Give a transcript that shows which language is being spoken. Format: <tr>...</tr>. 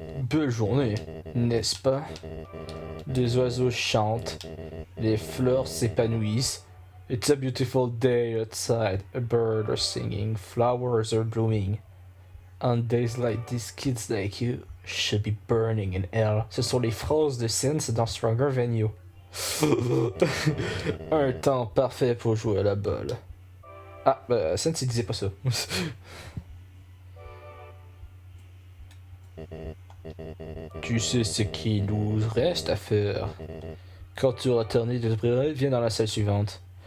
<fr>Belle journée, n'est-ce pas? Des oiseaux chantent, les fleurs s'épanouissent.</fr> <en>It's a beautiful day outside. A bird are singing, flowers are blooming. On days like these, kids like you should be burning in hell.</en> <fr>Ce sont les phrases de Sense dans Stronger Than You. Un temps parfait pour jouer à la balle. Ah, bah, Sense il disait pas ça. Tu sais ce qu'il nous reste à faire. Quand tu auras terminé de te préparer, viens dans la salle suivante.</fr>